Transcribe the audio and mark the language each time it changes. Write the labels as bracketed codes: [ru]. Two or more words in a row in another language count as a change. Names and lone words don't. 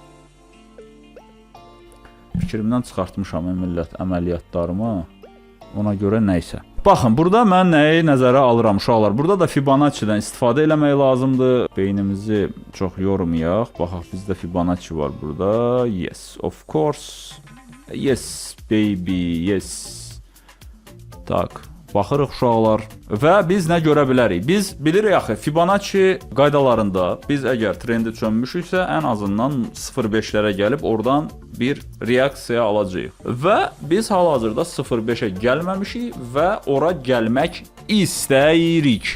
[az] Fikrimdən çıxartmışam millət əməliyyatlarımı. Ona görə nəysə. Baxın, burada mən nəyi nəzərə alıram uşaqlar. Burada da Fibonacci-dən istifadə eləmək lazımdır. Beynimizi çox yormayaq. Baxaq, bizdə Fibonacci var burada. [en] Yes, of course. Yes, baby, yes. [az] Tak, baxırıq uşaqlar. Və biz nə görə bilərik? Biz bilirik axı, Fibonacci qaydalarında biz əgər trendi çönmüşüksə, ən azından 0.5-lərə gəlib oradan bir reaksiya alacağıq. Və biz hal-hazırda 0.5-ə gəlməmişik və ora gəlmək istəyirik.